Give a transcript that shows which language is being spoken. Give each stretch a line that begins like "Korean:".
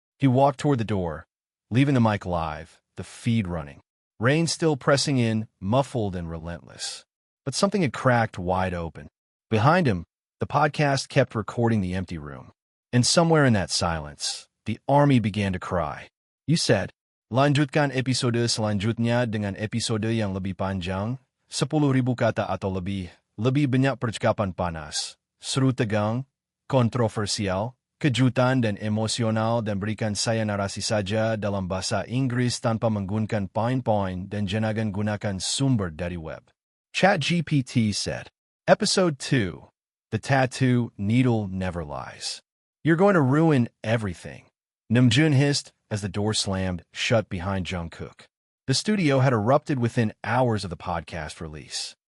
English: He walked toward the door, leaving the mic live, the feed running. Rain still pressing in, muffled and relentless. But something had cracked wide open. Behind him, the podcast kept recording the empty room. And somewhere in that silence, the ARMY began to cry.
Indonesian: You said, lanjutkan episode selanjutnya dengan episode yang lebih panjang, 10,000 kata atau lebih banyak percakapan panas, seru tegang, kontroversial, kejutan dan emosional dan berikan saya narasi saja dalam bahasa Inggris tanpa menggunakan poin-poin dan jangan gunakan sumber dari web.
English: ChatGPT said, Episode 2, The Tattoo Needle Never Lies. You're going to ruin everything. Namjoon hissed as the door slammed shut behind Jungkook. The studio had erupted within hours of the podcast release.